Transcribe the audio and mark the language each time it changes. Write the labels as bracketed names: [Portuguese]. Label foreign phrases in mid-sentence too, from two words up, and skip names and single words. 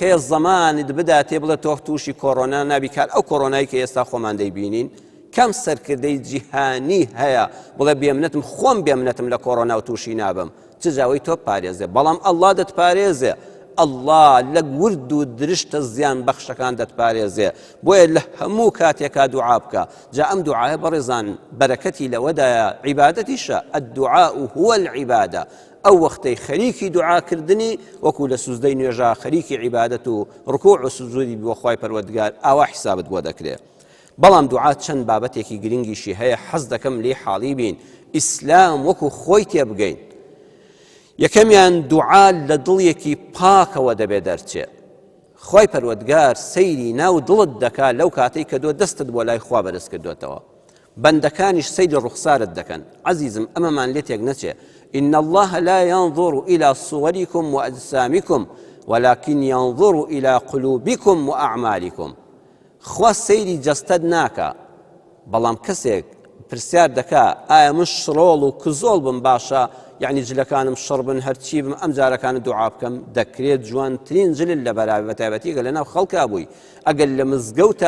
[Central Kurdish] هەیە زەمانت بداتێ بڵێ تۆ تووشی کۆڕۆنا نابی کار ئەو کۆڕۆنایی کە ئێستا خۆمان دەیبینین کەم سەرکردەی جیهانی هەیە بڵێ بێمنەتم خۆم بێمنەتم لە کۆڕۆنا و تووشی نابم چ جاوەی تۆ پارێزێ بەڵام ئەڵڵا دەتپارێزێ ئەڵڵا لە گورد و درشتە زیان بەخشەکان دەتپارێزێ بۆیە لە هەموو کاتێکا دوعا بکە جا ئەم دوعاە بەڕێزان بەرەکەتی لەوەدایە عیبادەتیشە [Arabic] الدعاء هو العیبادە [Central Kurdish] ئەو وەختەی خەریکی دوعاکردنی وەکو لە سوزدەی نوێژا خەریکی عیبادەت و ڕکوع و سوجودی بۆ خوای پەروەردگار ئاوا حیسابت بۆ دەکرێت بەڵام دوعا چەند بابەتێکی گرنگیشی هەیە حەز دەکەم لێ حاڵی بین ئیسلام وەکو خۆی تێبگەین یەکەمیان دوعا لە دڵیەکی پاکەوە دەبێ دەرچێ خوای پەروەردگار سەیری ناو دڵت دەکا لەو کاتەی کە دۆ دەستت بۆ لای خوا بەرز کردوێتەوە بەندەکانیش سەیری ڕوخسارت دەکەن عەزیزم ئەمەمان لێ تێک نەچێ [Arabic] إن الله لا ينظر إلى صوركم وأجسامكم ولكن ينظر إلى قلوبكم وأعمالكم [Central Kurdish] خوا سەیری جەستەد ناکە بەڵام کەسێک پرسیار دەکا ئایا من شڕۆڵ و کزۆڵ بم باشە یعنی جلەکانم شڕ بن هەرچی بم ئەم جارەکانت دوعا بکەم دەکرێت جوانترین جلل لە بەراوی بەتایبەتی ئەگەر لەناو خەڵکا بووی ئەگەر لە مزگەوتا